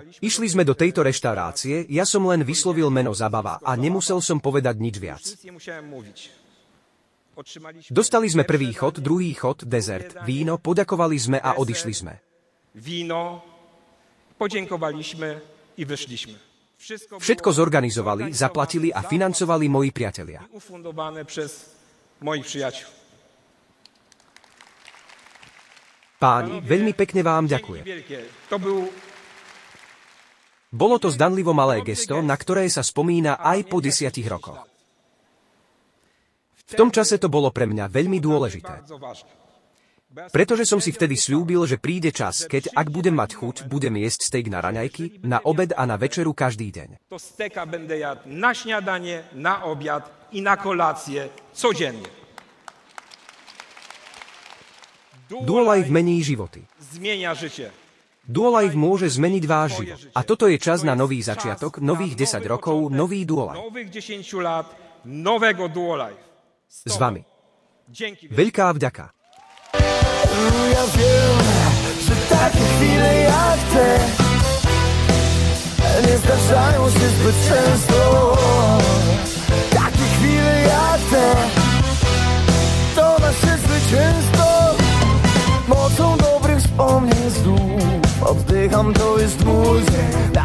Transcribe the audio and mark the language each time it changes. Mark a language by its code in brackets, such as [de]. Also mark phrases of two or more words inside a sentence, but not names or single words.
[sk] Išli sme do tejto reštaurácie, ja som len vyslovil meno Zabava a nemusel som povedať nič viac. Dostali sme prvý chod, druhý chod, dezert, víno, poďakovali sme a odišli sme. [pl] Víno, poďakovaliśmy i wyszliśmy. [sk] Všetko zorganizovali, zaplatili a financovali moji priatelia. [pl] Ufundowane przez moich przyjaciół. [sk] Páni, veľmi pekne vám ďakujem. Bolo to zdanlivo malé gesto, na ktoré sa spomína aj po 10 rokoch. V tom čase to bolo pre mňa veľmi dôležité. Pretože som si vtedy sľúbil, že príde čas, keď, ak budem mať chuť, budem jesť steak na raňajky, na obed a na večeru každý deň. [pl] To steka będę jadł na śniadanie, na obiad i na kolację codziennie. [sk] Duolife mení životy. [pl] Zmienia życie. [sk] Duolife môže zmeniť váš život. A toto je čas na nový začiatok, nových 10 rokov, nový Duolife. [pl] Nowych 10 lat, nowego Duolife. [sk] S vami. [pl] Dzięki. [sk] Veľká vďaka. [pl] Ja wiem, że takie chwile jak te nie zdarzają się zbyt często. Takie chwile jak te to nasze zwycięstwo. Mocą dobrych wspomnień znów oddycham, to jest mój dzień.